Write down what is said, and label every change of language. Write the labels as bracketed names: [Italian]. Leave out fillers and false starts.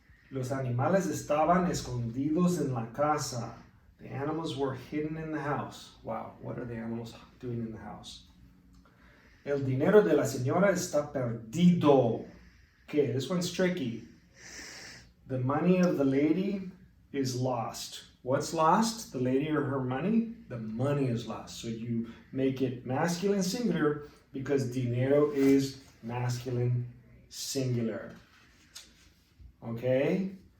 [Spanish] Los animales estaban escondidos en la casa. [English] The animals were hidden in the house. Wow, what are the animals doing in the house? [Spanish] El dinero de la señora está perdido. [English] Okay, this one's tricky. The money of the lady is lost. What's lost? The lady or her money? The money is lost. So you make it masculine singular because dinero is masculine singular. Okay?